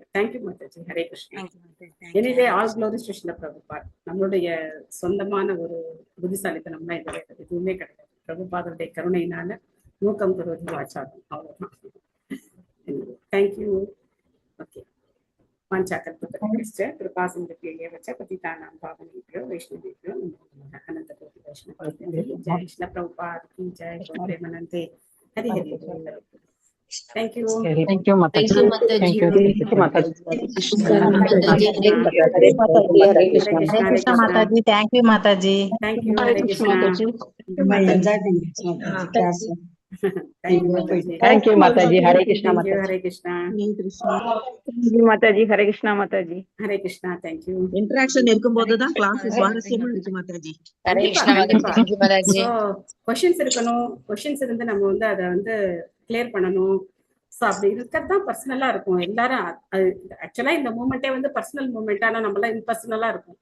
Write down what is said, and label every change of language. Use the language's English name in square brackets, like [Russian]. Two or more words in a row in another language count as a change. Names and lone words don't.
[Tamil] தேங்க்யூ மாதாஜி. ஹரே கிருஷ்ணா. [English] anyway all glory [Tamil] ஸ்ரீ ஸ்ரீல பிரபுபாத். நம்மளுடைய சொந்தமான ஒரு புத்திசாலித்தனம்லாம் இதுவே எதுவுமே கிடையாது. பிரபுபாதருடைய கருணையினால நூக்கம் கருவது ஆச்சாரம், அவ்வளவுதான். தேங்க்யூ. ஓகே. [Sanskrit] कृपा सिंधु पतितानां पावनेभ्यो वैष्णवेभ्यो नमो नमः। [Hindi] अनंत कोटि वैष्णव जय कृष्ण प्रभुपाद की जय। प्रेमानंदे हरि हरि बोल। [English] thank you. Thank you Mataji. Thank you Mataji. Hare Krishna Mataji. Thank you Mataji. Thank you. Hare Krishna Thank you Mataji. Hare Krishna [Hindi] माताजी। हरे कृष्णा माताजी। हरे कृष्णा माताजी। [English] Hare Krishna. Thank you. [Tamil] இன்டராக்ஷன் இருக்கும்போதுதான் கிளாஸ் சுவாரஸ்யமா இருக்கு மாதாஜி. கொஸ்டின்ஸ் இருக்கணும். கொஸ்டின்ஸ் இருந்து நம்ம வந்து அதை வந்து கிளியர் பண்ணணும். ஸோ அப்படி இருக்கிறது தான் பர்சனலா இருக்கும். எல்லாரும் ஆக்சுவலா இந்த மூமெண்ட்டே வந்து [English] personal moment. [Tamil] ஆனா நம்மளாம் இம்பர்சனலா இருக்கும்.